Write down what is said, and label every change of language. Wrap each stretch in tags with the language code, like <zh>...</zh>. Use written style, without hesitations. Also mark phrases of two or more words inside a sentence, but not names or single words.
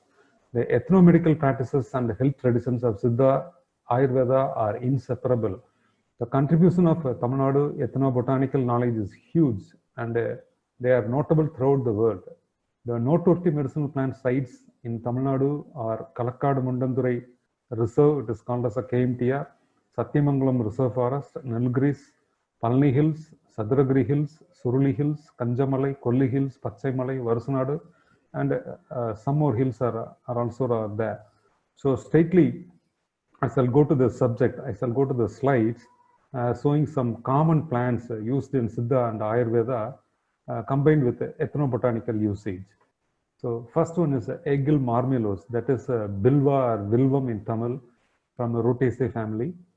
<en>The ethno-medical practices and health traditions of Siddha, Ayurveda are inseparable. The contribution of Tamil Nadu ethnobotanical knowledge is huge and they are notable throughout the world. The noteworthy medicinal plant sites in Tamil Nadu are Kalakkadu Mundandurai Reserve, it is called as a KMTR, Satyamangalam Reserve Forest, Nilgiris, Palni Hills, Sadragiri Hills, Suruli Hills, Kanjamalai, Kolli Hills, Pachaimalai, Varusanadu, and some more hills are also there. So straightly, I shall go to the subject, I shall go to the slides showing some common plants used in Siddha and Ayurveda combined with ethnobotanical usage. So first one is Aigil marmelos, that is Bilva or Vilvam in Tamil from the Rutaceae family.</en>